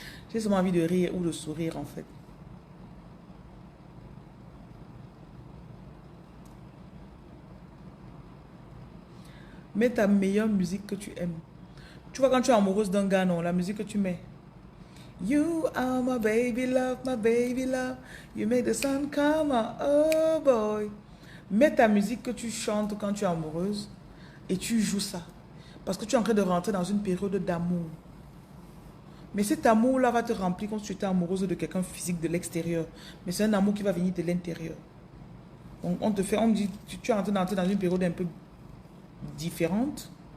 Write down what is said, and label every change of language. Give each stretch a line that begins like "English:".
French: J'ai seulement envie de rire ou de sourire en fait. Mets ta meilleure musique que tu aimes. Tu vois quand tu es amoureuse d'un gars, non, la musique que tu mets.
English: You are my baby love, my baby love. You make the sun come out, oh boy.
French: Mets ta musique que tu chantes quand tu es amoureuse et tu joues ça. Parce que tu es en train de rentrer dans une période d'amour. Mais cet amour-là va te remplir comme si tu étais amoureuse de quelqu'un physique de l'extérieur. Mais c'est un amour qui va venir de l'intérieur. Donc on dit, tu es en train d'entrer dans une période un peu différente.